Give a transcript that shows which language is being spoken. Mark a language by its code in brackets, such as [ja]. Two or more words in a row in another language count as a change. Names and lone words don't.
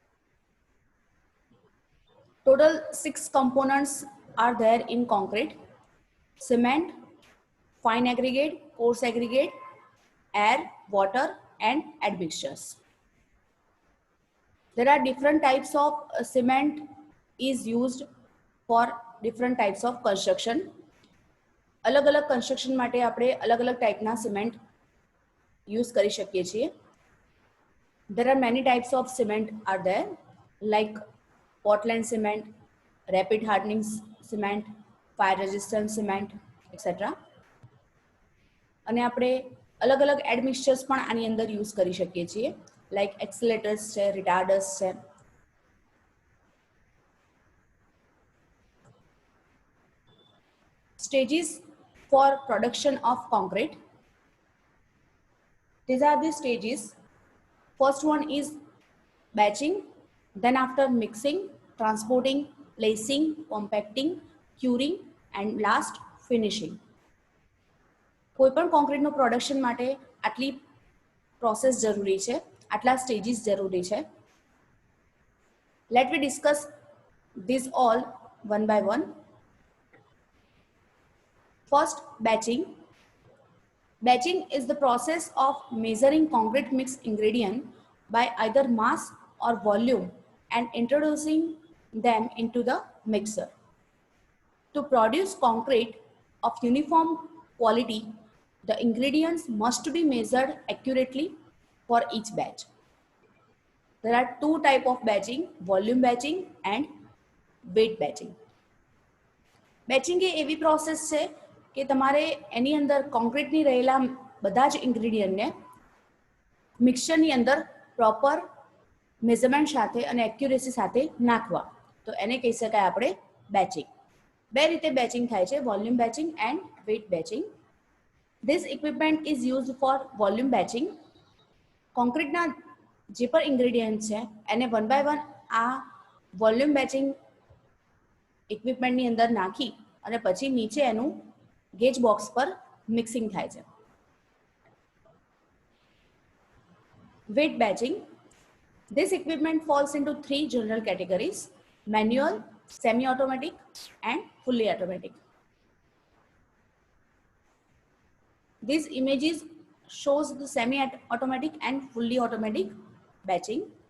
[en] Total 6 components are there in concrete: cement, fine aggregate, coarse aggregate, air, water, and admixtures. There are different types of cement is used for different types of construction. [gu] અલગ અલગ construction માટે આપણે अलग अलग ટાઈપના [en] cement use [gu] કરી શકીએ છીએ. [en] There are many types of cement are there, like Portland cement, rapid hardening cement, fire resistant cement, etc. [gu] અને આપણે અલગ અલગ એડમિક્સચર્સ પણ આની અંદર યુઝ કરી શકીએ છીએ, [en] like accelerators [gu] છે, રિટાર્ડર્સ છે. [en] Stages for production of concrete. These are the stages. First one is batching, then after mixing, transporting, placing, compacting, curing, and last finishing. [gu] કોઈપણ કોન્ક્રીટનું પ્રોડક્શન માટે આટલી પ્રોસેસ જરૂરી છે, આટલા સ્ટેજીસ જરૂરી છે. [en] let we discuss this all one by one. ફર્સ્ટ, batching. Batching is the process of measuring concrete mix ingredient by either mass or volume and introducing them into the mixer. To produce concrete of uniform quality, the ingredients must be measured accurately for each batch. There are two types of batching: volume batching and weight batching. [gu] Batching એ એવી પ્રોસેસ છે કે તમારે એની અંદર કોન્ક્રીટની રહેલા બધા જ ઇન્ગ્રેડિયન્ટને મિક્સચરની અંદર [en] proper measurement [gu] સાથે અને એક્યુરેસી સાથે નાખવા. તો એને કહી શકાય આપણે બેચિંગ. બે રીતે બેચિંગ થાય છે: [en] volume batching and weight batching. This equipment is used for volume batching. [gu] કોન્ક્રીટના જે પણ ઇન્ગ્રેડિયન્ટ છે એને [en] one by one [gu] આ [en] volume batching equipmentની [gu] અંદર નાખી અને પછી નીચે એનું [en] gauge box [gu] પર મિક્સિંગ થાય છે. [en] Weight batching. This equipment falls into 3 general categories: manual, semi-automatic, and fully automatic. These images shows the semi-automatic and fully automatic batching.